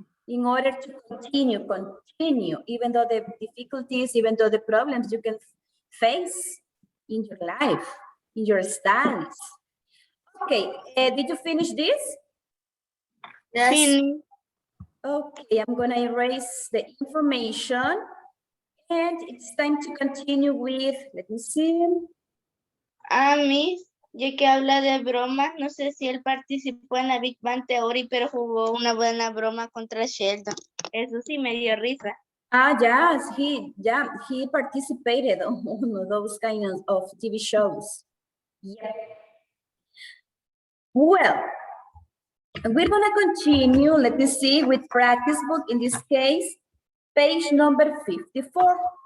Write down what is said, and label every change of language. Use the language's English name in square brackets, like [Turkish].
[English] In order to continue, even though the difficulties, even though the problems you can face in your life, in your studies. Okay, did you finish this? Yes. Okay, I'm gonna erase the information and it's time to continue with, let me see. [Spanish] Miss, ya que habla de bromas, no sé si él participó en la Big Bang Theory, pero jugó una buena broma contra Sheldon. Eso sí me dio risa. [English] Yes, he participated on one of those kinds of TV shows. Yeah. Well, we're gonna continue, let me see, with practice book, in this case, page number 54.